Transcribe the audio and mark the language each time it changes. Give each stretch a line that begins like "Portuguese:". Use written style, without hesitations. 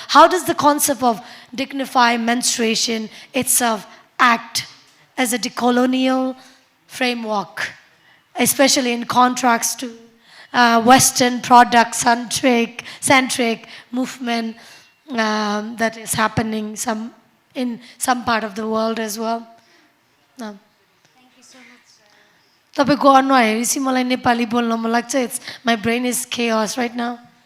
English: How does the concept of dignified menstruation itself act as a decolonial framework, especially in contrast to Western product-centric movement that is happening in some part of the world as well? Thank you so much.
Nepali: तपाईँको अनुहार हेरेपछि मलाई नेपाली बोल्न मन लाग्छ.
English: It's my brain is chaos right now.